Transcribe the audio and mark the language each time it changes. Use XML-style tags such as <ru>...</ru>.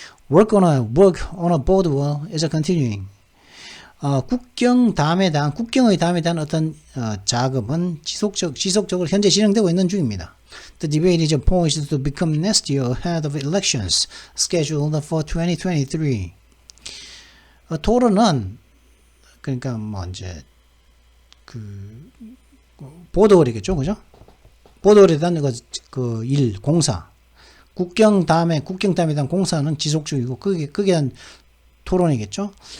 <en>Work on a border wall is continuing.</en> <ko>국경의 다음에 대한 어떤 작업은 지속적으로 현재 진행되고 있는 중입니다.</ko> <en>The debate is poised to become nastier ahead of elections scheduled for 2023.</en> <ko>토론은 그러니까 이제 보도월이겠죠, 그죠? 보도월에 대한 공사. 국경 다음에 대한 공사는 지속적이고 거기에 대한 토론이겠죠.</ko>